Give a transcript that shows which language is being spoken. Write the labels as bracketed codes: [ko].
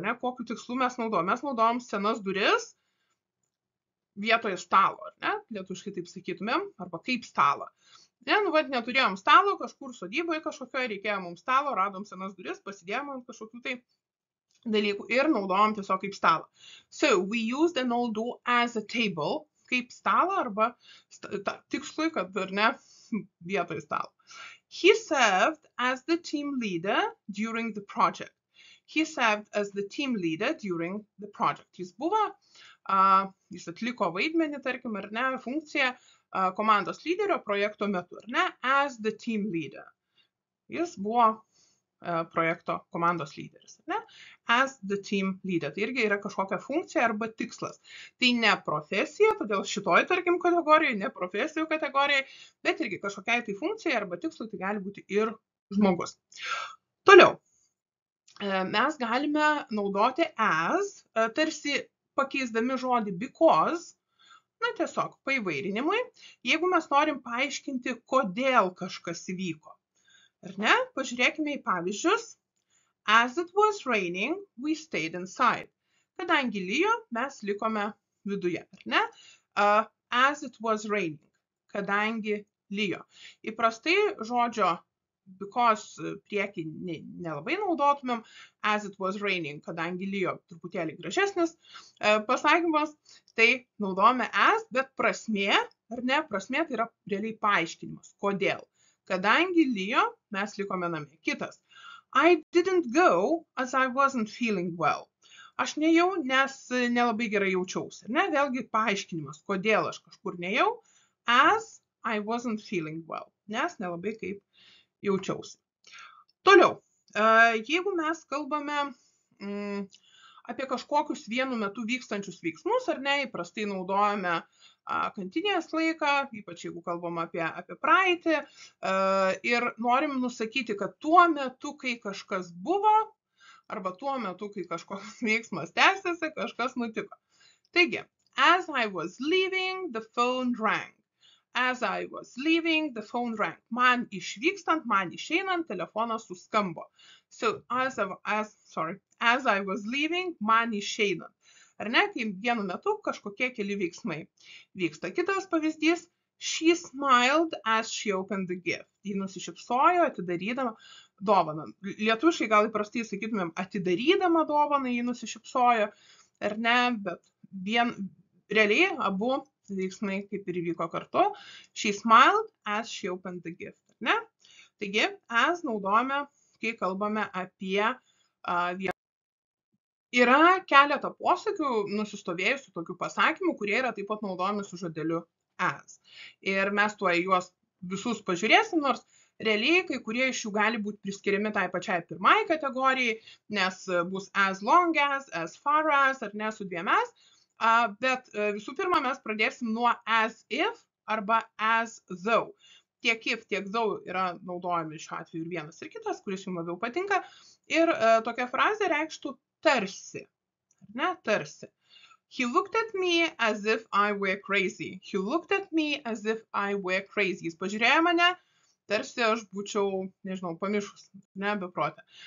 [lt] Ne? Kokiu tikslu mes naudojom? Mes naudojom senas duris vietoje stalo, ar ne? Lietuviškai taip sakytumėm, arba kaip stalą. Ne, nu, vat, neturėjom stalo, kažkur sodyboje kažkokioje, reikėjo mums stalo, radom senas duris, pasidėjom ant kažkokių tai dalykų ir naudojom tiesiog kaip stalą. So, [en] we used an old door as a table, [lt] kaip stalą, arba tikslui, kad ar ne, vietoje stalo. [en] He served as the team leader during the project. He served as the team leader during the project. [lt] Jis buvo, jis atliko vaidmenį, tarkim, ar ne, funkciją komandos lyderio projekto metu, ar ne, [en] as the team leader. [lt] Jis buvo projekto komandos lyderis, ar ne, [en] as the team leader. [lt] Tai irgi yra kažkokia funkcija arba tikslas. Tai ne profesija, todėl šitoj, tarkim, kategorijai, ne profesijų kategorijai, bet irgi kažkokiai tai funkcijai arba tikslui, tai gali būti ir žmogus. Toliau, mes galime naudoti as, tarsi pakeisdami žodį because, na tiesiog paįvairinimui, jeigu mes norim paaiškinti, kodėl kažkas įvyko. Ar ne? Pažiūrėkime į pavyzdžius. [en] As it was raining, we stayed inside. [lt] Kadangi lijo, mes likome viduje. Ar ne? [en] As it was raining. [lt] Kadangi lijo. Įprastai žodžio because priekį nelabai naudotumėm. [en] As it was raining. [lt] Kadangi lijo, truputėlį gražesnis pasakymas. Tai naudojame as, bet prasmė, ar ne? Prasmė tai yra realiai paaiškinimas. Kodėl? Kadangi lijo, mes likome namie. Kitas. [en] I didn't go as I wasn't feeling well. [lt] Aš nejau, nes nelabai gerai jaučiausi. Ne? Vėlgi paaiškinimas, kodėl aš kažkur nejau. [en] As I wasn't feeling well. [lt] Nes nelabai kaip jaučiausi. Toliau. Jeigu mes kalbame apie kažkokius vienu metu vykstančius veiksmus, ar ne, įprastai naudojame kantinės laiką, ypač jeigu kalbam apie praeitį, ir norim nusakyti, kad tuo metu, kai kažkas buvo, arba tuo metu, kai kažkoks veiksmas tęsiasi, kažkas nutiko. [en] Taigi, as I was leaving, the phone rang. As I was leaving, the phone rang. [lt] Man išvykstant, man išeinant, telefonas suskambo. [en] So, as I was leaving, [lt] man išeinant. Ar ne, kai vienu metu kažkokie keli veiksmai vyksta. Kitas pavyzdys, [en] she smiled as she opened the gift. [lt] Ji nusišypsojo, atidarydama dovaną. Lietuviškai gal įprastai sakytumėm, atidarydama dovaną, ji nusišypsojo, ar ne, bet realiai abu veiksmai kaip ir įvyko kartu. [en] She smiled as she opened the gift. [lt] Ne? Taigi, as naudojame, kai kalbame apie vieną. Yra keletą posakių nusistovėjusių tokių pasakymų, kurie yra taip pat naudojami su žodeliu as. Ir mes tuo juos visus pažiūrėsim, nors realiai kai kurie iš jų gali būti priskiriami tai pačiai pirmai kategorijai, nes bus as long as far as, ar ne su dviem as. Bet visų pirma, mes pradėsim nuo as if arba as though. Tiek if, tiek though yra naudojami šiuo atveju ir vienas ir kitas, kuris jums labiau patinka. Ir tokia frazė reikštų tarsi. Ne, tarsi. [en] He looked at me as if I were crazy. He looked at me as if I were crazy. [lt] Jis pažiūrėjo mane, tarsi aš būčiau, nežinau, pamišus, ne, beprotė.